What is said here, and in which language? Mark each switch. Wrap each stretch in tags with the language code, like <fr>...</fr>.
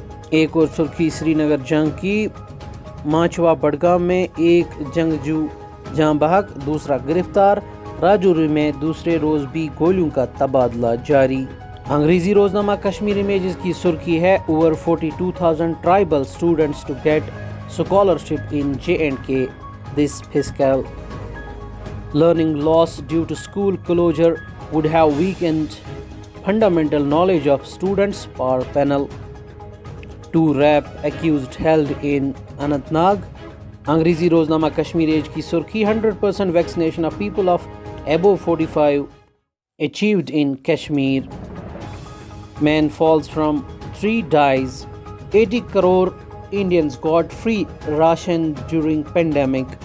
<ur>ایک اور سرخی سری نگر جنگ کی، مانچوا بڈگام میں ایک جنگجو جاں بحق، دوسرا گرفتار، راجوری میں دوسرے روز بھی گولیوں کا تبادلہ جاری۔ انگریزی روزنامہ کشمیر امیجز کی سرخی ہے</ur> <en>Over 42,000 tribal students to get scholarship in J&K this fiscal. Learning loss due to school closure would have weakened fundamental knowledge of students, par panel. 2 rape accused held in Anantnag.</en> <ur>انگریزی روزنامہ Kashmir age کی سرخی</ur> <en>100% vaccination of people of above 45 achieved in Kashmir. Man falls from tree dies. 80 crore Indians got free ration during pandemic.</en>